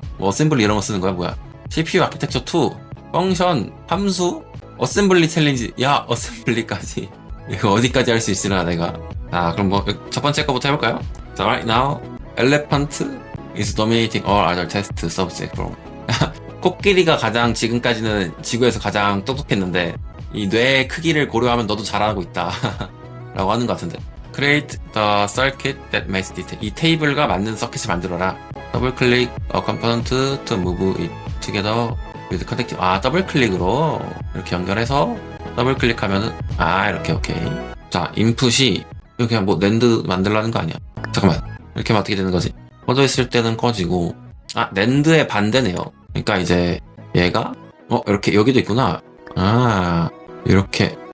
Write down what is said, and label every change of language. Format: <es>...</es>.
<ko>뭐 어셈블리 이런 거 쓰는 거야, 뭐야? CPU 아키텍처 2, 펑션, 함수, 어셈블리 챌린지, 어셈블리까지. 이거 어디까지 할 수 있으나, 내가. 그럼 뭐, 첫 번째 거부터 해볼까요?</ko> <en>자, right now, elephant is dominating all other test subjects from.</en> <ko>코끼리가 가장 지금까지는 지구에서 가장 똑똑했는데 이 뇌의 크기를 고려하면 너도 잘하고 있다 라고 하는 것 같은데.</ko> <en>Create the circuit that makes it.</en> <ko>이 테이블과 맞는 서킷을 만들어라.</ko> <en>더블 클릭 a component to move it together with connecting.</en> <ko>아, 더블 클릭으로 이렇게 연결해서 더블 클릭하면은 이렇게 오케이. 자, 인풋이 이렇게 뭐 낸드 만들라는 거 아니야? 잠깐만, 이렇게 하면 어떻게 되는 거지? 꺼져 있을 때는 꺼지고, 낸드의 반대네요. 그러니까 이제 얘가 이렇게 여기도 있구나. 이렇게.</ko>